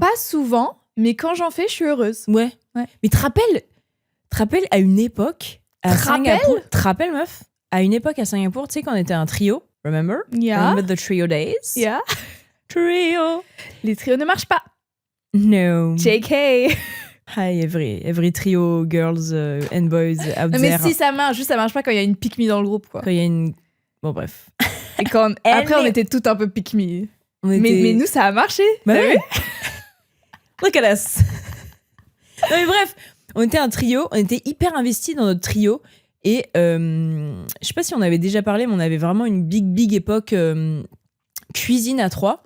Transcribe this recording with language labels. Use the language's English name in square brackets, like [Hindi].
[French] Pas souvent, mais quand j'en fais, je suis heureuse. Ouais. Mais te rappelles à une époque à Singapour? Te rappelles, meuf? À une époque à Singapour, tu sais, quand on était un trio, [English] remember? Yeah. Remember the trio days? Yeah. Trio. [French] Les trios ne marchent pas. [English] No. JK. Hi, every trio girls and boys out [French] Non, mais [English] there. [French] si ça marche, juste ça marche pas quand il y a une pick-me dans le groupe, quoi. Quand il y a une... Bon, bref. Et quand après, on était toutes un peu pick-me. On était... Mais nous, ça a marché. Bah T'as oui. vu? [English] Look at us. [French] Non mais bref, on était un trio, on était hyper investis dans notre trio et je sais pas si on avait déjà parlé, mais on avait vraiment une big époque cuisine à trois.